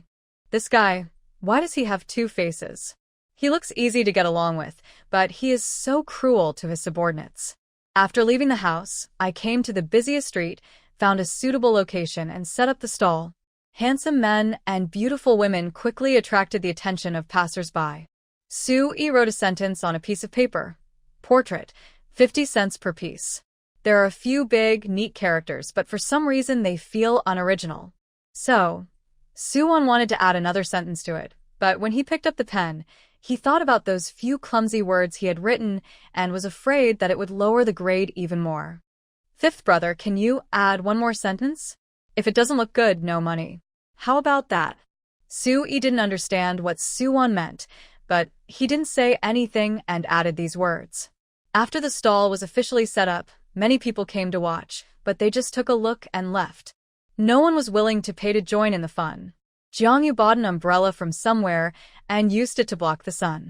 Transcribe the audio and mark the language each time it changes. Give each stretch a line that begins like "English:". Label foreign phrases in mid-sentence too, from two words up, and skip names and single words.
English: This guy, why does he have 2 faces? He looks easy to get along with, but he is so cruel to his subordinates. After leaving the house, I came to the busiest street, found a suitable location, and set up the stall. Handsome men and beautiful women quickly attracted the attention of passers-by. Su-yi wrote a sentence on a piece of paper. Portrait, 50 cents per piece. There are a few big, neat characters, but for some reason they feel unoriginal. So, Su-won wanted to add another sentence to it, but when he picked up the pen, he thought about those few clumsy words he had written and was afraid that it would lower the grade even more. 5th brother, can you add 1 more sentence? If it doesn't look good, no money. How about that? Su-yi didn't understand what Su-won meant, but he didn't say anything and added these words. After the stall was officially set up, many people came to watch, but they just took a look and left. No one was willing to pay to join in the fun. Jiangyu bought an umbrella from somewhere and used it to block the sun.